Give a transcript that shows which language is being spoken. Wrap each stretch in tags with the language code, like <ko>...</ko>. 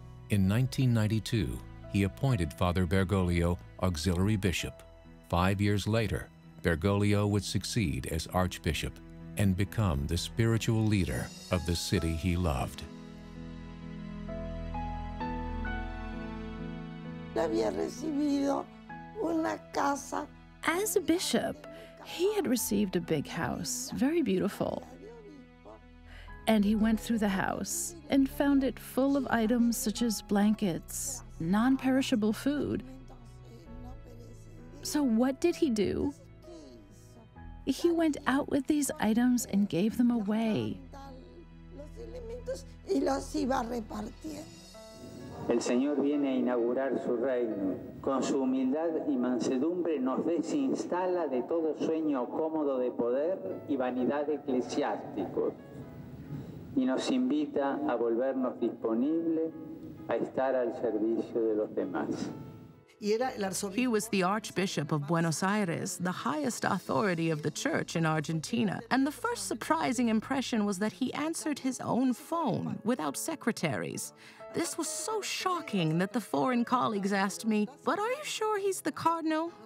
<en>In 1992, he appointed Father Bergoglio auxiliary bishop. 5 years later, Bergoglio would succeed as archbishop and become the spiritual leader of the city he loved.</en> <es>Había recibido una casa</es> <en>As a bishop, he had received a big house, very beautiful. And he went through the house and found it full of items such as blankets, non-perishable food. So what did he do? He went out with these items and gave them away.</en> <es>El Señor viene a inaugurar su reino. Con su humildad y mansedumbre nos desinstala de todo sueño cómodo de poder y vanidad eclesiásticos. Y nos invita a volvernos disponibles a estar al servicio de los demás.</es> <en>He was the Archbishop of Buenos Aires, the highest authority of the church in Argentina. And the first surprising impression was that he answered his own phone without secretaries. This was so shocking that the foreign colleagues asked me, "But are you sure he's the cardinal?</en>